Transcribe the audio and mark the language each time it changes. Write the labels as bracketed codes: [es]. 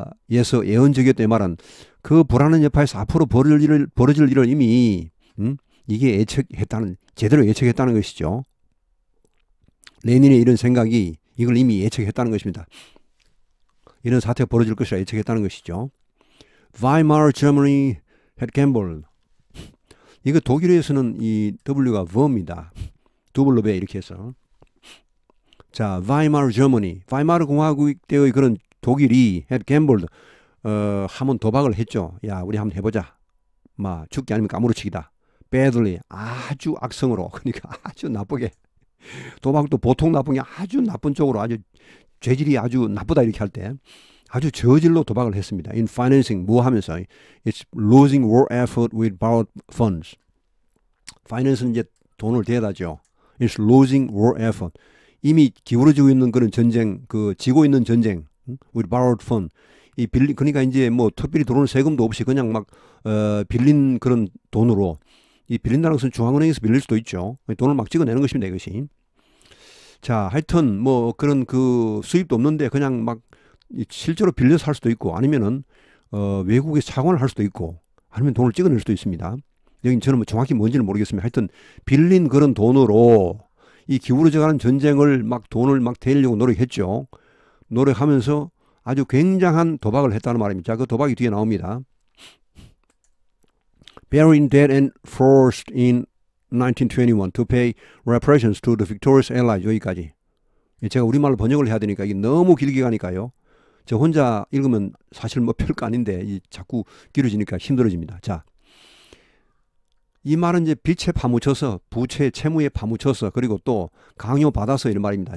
[ko] 예서 예언적이었다 이 말은 그 불안한 여파에서 앞으로 벌어질 일을 이미 이게 제대로 예측했다는 것이죠. 레닌의 이런 생각이 이걸 이미 예측했다는 것입니다. 이런 사태가 벌어질 것이라 예측했다는 것이죠. [en] Weimar Germany had gambled. [ko] 이거 독일에서는 이 W가 V입니다. W 이렇게 해서. 자, Weimar Germany, 바이마르 공화국 때의 그런 독일이 [en] had gambled, [ko] 한번 도박을 했죠. 야, 우리 한번 해보자. 죽기 아니면 까무러치기다. [en] badly, [ko] 아주 악성으로, 그러니까 아주 나쁘게. 도박도 보통 나쁜 게 아주 나쁜 쪽으로 아주 죄질이 아주 나쁘다 이렇게 할 때 아주 저질로 도박을 했습니다. [en] In financing, [ko] 뭐 하면서 [en] it's losing war effort with borrowed funds. [ko] finance는 이제 돈을 대다죠. [en] It's losing war effort. [ko] 이미 기울어지고 있는 그런 전쟁, 지고 있는 전쟁, [en] with borrowed fund. [ko] 그러니까 이제 뭐 특별히 들어오는 세금도 없이 그냥 빌린 그런 돈으로, 이 빌린다는 것은 중앙은행에서 빌릴 수도 있죠. 돈을 막 찍어내는 것입니다, 이것이. 자, 하여튼 뭐 그런 수입도 없는데 그냥 막 실제로 빌려서 할 수도 있고, 아니면은 외국에 차관을 할 수도 있고, 아니면 돈을 찍어낼 수도 있습니다. 여기 저는 정확히 뭔지는 모르겠습니다. 하여튼 빌린 그런 돈으로 이 기울어져가는 전쟁을 돈을 대려고 노력했죠. 노력하면서 아주 굉장한 도박을 했다는 말입니다. 자, 그 도박이 뒤에 나옵니다. [en] Bearing debt and forced in 1921 to pay reparations to the victorious allies. [ko] 여기까지. 제가 우리말로 번역을 해야 되니까 이게 너무 길게 가니까요. 저 혼자 읽으면 사실 뭐 별거 아닌데 자꾸 길어지니까 힘들어집니다. 자, 이 말은 이제 빚에 파묻혀서, 부채, 채무에 파묻혀서, 그리고 또 강요받아서 이런 말입니다.